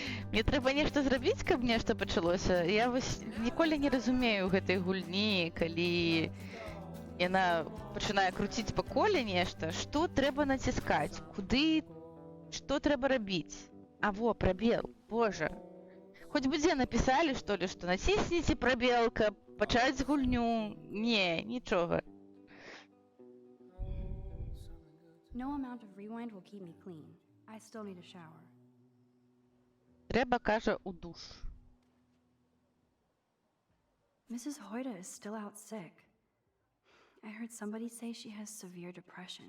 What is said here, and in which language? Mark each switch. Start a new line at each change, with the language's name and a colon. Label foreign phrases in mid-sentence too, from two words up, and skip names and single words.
Belarusian: Мне трэба нешта зрабіць, каб нешта пачалося. Я вось ніколі не разумею гэтай гульні, калі яна пачынае круціць па коле нешта, што трэба націскаць, куды, што трэба рабіць. А во, прабел, божа. Хоць бы дзе напісалі, што ли, што націсніце прабел, каб пачаць гульню. Не, нічога.
English: No amount of rewind will keep me clean. I still need a shower.
Belarusian: Трэба, кажа, у душ.
English: Mrs. Hoyta is still out sick. I heard somebody say she has severe depression.